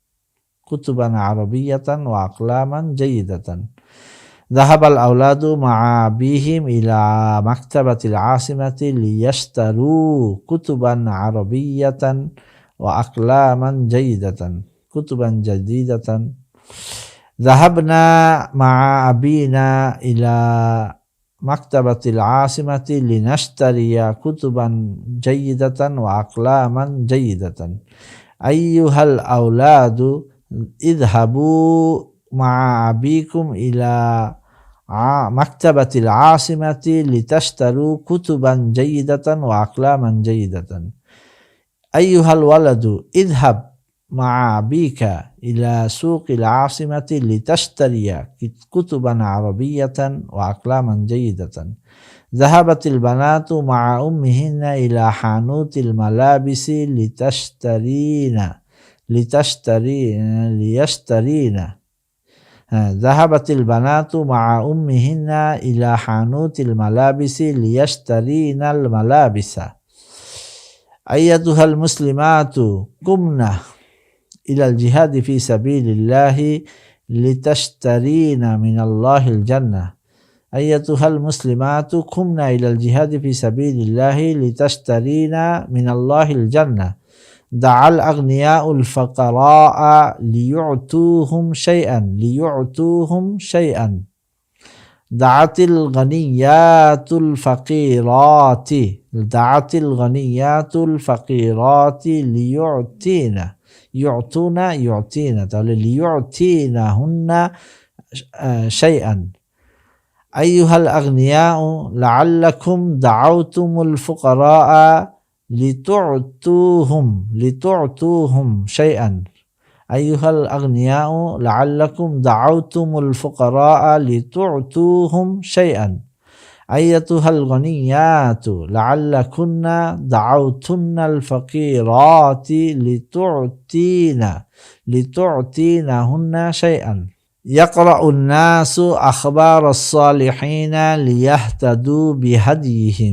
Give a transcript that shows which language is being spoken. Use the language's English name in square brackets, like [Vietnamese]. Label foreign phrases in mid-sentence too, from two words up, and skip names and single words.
[Arabic] ذهب الأولاد مع بهم إلى مكتبة العاصمة ليشتروا كتبا عربية وأقلاما جيدة. ذهبنا مع أبينا إلى مكتبة العاصمة لنشتري كتبا جيدة وأقلاما جيدة. أيها الأولاد اذهبوا مع أبيكم إلى مكتبة العاصمة لتشتروا كتبا جيدة وأقلاما جيدة. أيها الولد اذهب مع أبيك إلى سوق العاصمة لتشتري كتبا عربية وأقلاما جيدة. ذهبت البنات مع أمهن إلى حانوت الملابس ليشترين. ذهبت البنات مع أمهن إلى حانوت الملابس ليشترين الملابس. أيتها المسلمات قمن إلى الجهاد في سبيل الله لتشترين من الله الجنة. أيتها المسلمات قمن إلى الجهاد في سبيل الله لتشترين من الله الجنة. دعا الأغنياء الفقراء ليعطوهم شيئا. دعت الغنيات الفقيرات ليعطين তাহলে ليعطين هن شيئا। أيها الأغنياء لعلكم دعوتم الفقراء لتعطوهم شيئا. أيها الأغنياء لعلكم دعوتم الفقراء لتعطوهم شيئا. أيتها الغنيات لعلكن دعوتن الفقيرات لتعطينهن شيئا. يقرأ الناس أخبار الصالحين ليهتدوا بهديهم.